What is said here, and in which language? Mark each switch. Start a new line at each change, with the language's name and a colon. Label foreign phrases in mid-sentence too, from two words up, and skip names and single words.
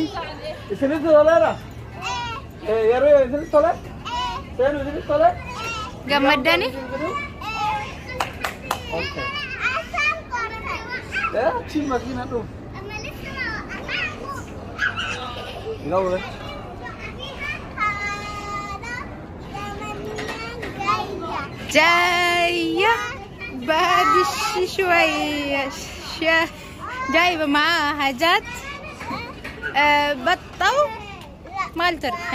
Oromo: Isinitti toleera? Yeroo isinitti tole? Seenu isinitti tole? Gammaddani? Okay. Achi makiina dhufu. Ilaawule.
Arabic: جاية بعد شوية جايبة معاها حاجات بطة مالتر